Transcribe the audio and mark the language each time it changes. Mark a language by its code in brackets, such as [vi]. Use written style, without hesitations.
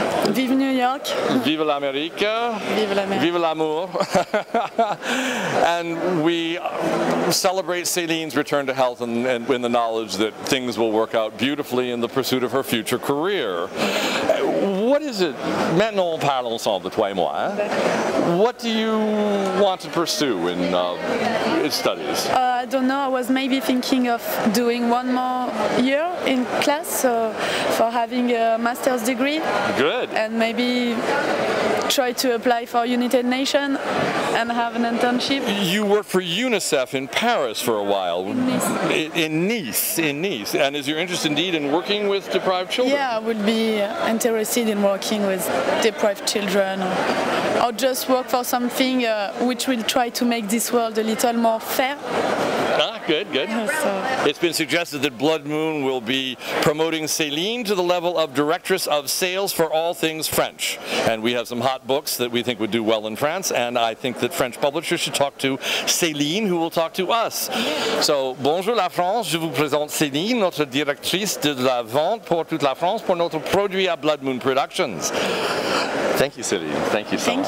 [fr] Vive New York! Vive l'Amérique! Vive l'Amérique! Vive l'amour! [en] And we celebrate Céline's return to health and in the knowledge that things will work out beautifully in the pursuit of her future career. What is it? [fr] Maintenant, on parle ensemble, toi et moi. [en] What do you want to pursue in studies? I don't know, I was maybe thinking of doing 1 more year in class for having a master's degree. Good. And maybe try to apply for United Nations and have an internship. You worked for UNICEF in Paris for a while. In Nice. In Nice. And is your interest indeed in working with deprived children? Yeah, I would be interested in working with deprived children, or just work for something which will try to make this world a little more fair. Good, good. So. It's been suggested that Blood Moon will be promoting Céline to the level of Directress of Sales for all things French. And we have some hot books that we think would do well in France, and I think that French publishers should talk to Céline, who will talk to us. [fr] So, bonjour la France, je vous présente Céline, notre directrice de la vente pour toute la France pour notre produit à Blood Moon Productions. [en] Thank you, Céline. Thank you so much.